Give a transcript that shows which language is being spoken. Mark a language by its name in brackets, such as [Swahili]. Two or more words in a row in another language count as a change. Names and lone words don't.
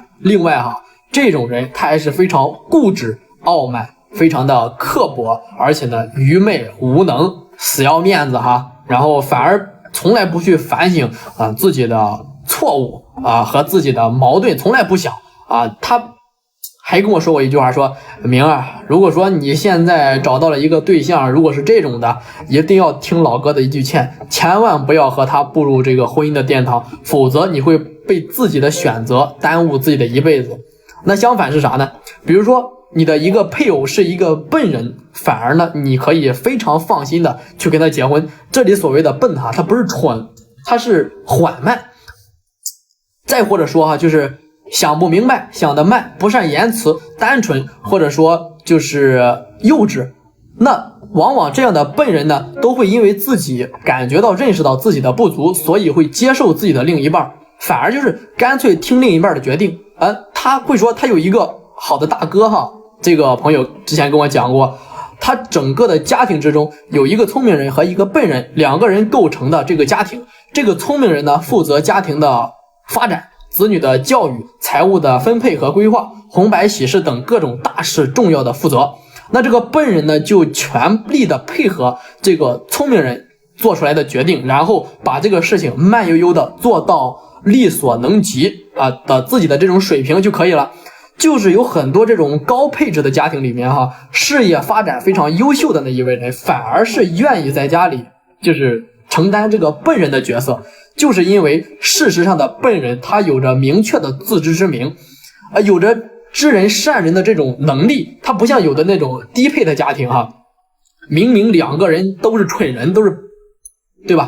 [Chinese] 另外這種人他還是非常固執傲慢，非常的刻薄，而且呢愚昧無能，死要面子然後反而從來不去反省自己的錯誤和自己的矛盾，從來不想他還跟我說過一句話，說明如果說你現在找到了一個对象，如果是這種的，一定要听老哥的一句勸，千萬不要和他步入這個婚姻的殿堂，否則你會被自己的選擇耽誤自己的一輩子。那相反是啥呢？比如說你的一個配偶是一個笨人，反而呢你可以非常放心的去跟他結婚。這裡所謂的笨他不是蠢，他是緩慢。再或者說就是想不明白，想得慢，不善言辭，單純，或者說就是幼稚。那往往這樣的笨人呢，都會因為自己感覺到認識到自己的不足，所以會接受自己的另一半，反而就是乾脆聽另一半的決定他會說他有一個好的大哥這個朋友之前跟我講過，他整個的家庭之中有一個聰明人和一個笨人，兩個人構成的這個家庭。這個聰明人呢負責家庭的發展，子女的教育，財務的分配和規劃，紅白喜事等各種大事重要的負責。那這個笨人呢就全力的配合這個聰明人做出來的決定，然後把這個事情慢悠悠的做到力所能及的自己的這種水平就可以了。就是有很多這種高配置的家庭裡面事業發展非常優秀的那一位人，反而是願意在家裡就是承擔這個笨人的角色，就是因為事實上的笨人他有着明確的自知之明，有着知人善人的這種能力，他不像有的那種低配的家庭哈，明明2個人都是蠢人，都是对吧？